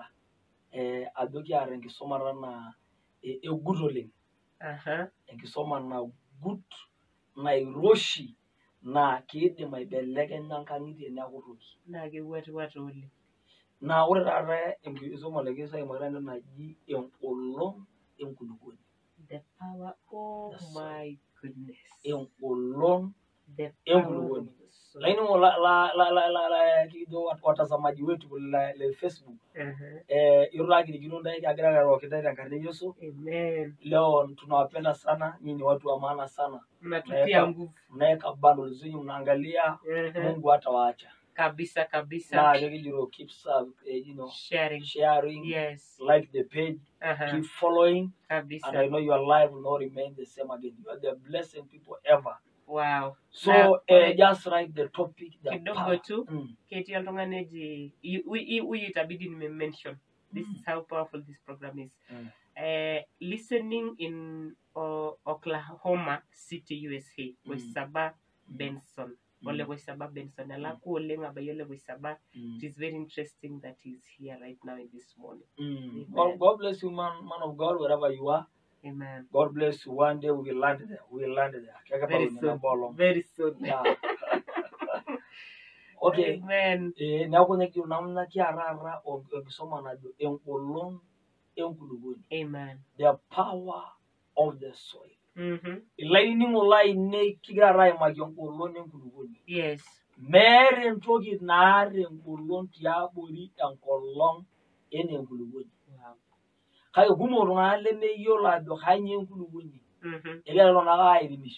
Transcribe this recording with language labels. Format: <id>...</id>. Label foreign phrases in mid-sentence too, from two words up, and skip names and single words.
<mas>Ajo kiata enkisuma naa egut oleng. Aha. Enkisuma nagut nairoshi naa kiidim aibelekenya nkang'itie neeku toki. Naa kewuatiwata oleng. Naa ore taata enkisuma nikigira aimaki entoki naji engolon enkulukuoni.</mas> <en>The power, oh my goodness.</en> <mas>Engolon</mas> <en>The</en> <mas>enkulukuoni. Laining'o kijo</mas> <sw>watazamaji wetu</sw> <mas>le Facebook. Irura kirikino ntae kagira airoroki ntae tenkarna e Yesu.</mas> <en>Amen.</en> <sw>Leo tunawapenda sana, nyinyi watu wa maana sana. Mnatutia nguvu. Mnaweka bundles zenyu mnaangalia, Mungu hatawaacha. Kabisa kabisa. Na kijiro</sw> <en>keep sharing. Yes. Like the page. Keep following.</en> <sw>Kabisa.</sw> <en>And I know your life will not remain the same again. You are the blessed people ever. Wow. So just write the topic.</en> <sw>Kidogo tu.</sw> <mas>Keti oltung'ani eji</mas> <sw>huyu itabidi nime-mention.</sw> <en>This is how powerful this program is. Listening in Oklahoma City, USA. Waisaba Benson. Ole Waisaba Benson.</en> <mas>Alaku oleng abayole Waisaba.</mas> <en>It is very interesting that he's here right now in this morning. God bless you, man of God, wherever you are. Amen. God bless you. One day we will land there. Very soon. Very soon. Yeah. Okay. Amen.</en> <mas>Neeku nekijo namna kiarara enkisuma najo engolon enkulukuoni.</mas> <en>Amen. The power of the soil.</en> <mas>Ilainining'o lainei kigira aimaki engolon enkulukuoni.</mas> <en>Yes.</en> <mas>Meeta entoki naar engolon tiabori enkolong ene enkulukuoni. Kake kumok iltung'anak lemeyiolo ajo kanyioo enkulukuoni. Egira iltung'anak airemisho.</mas>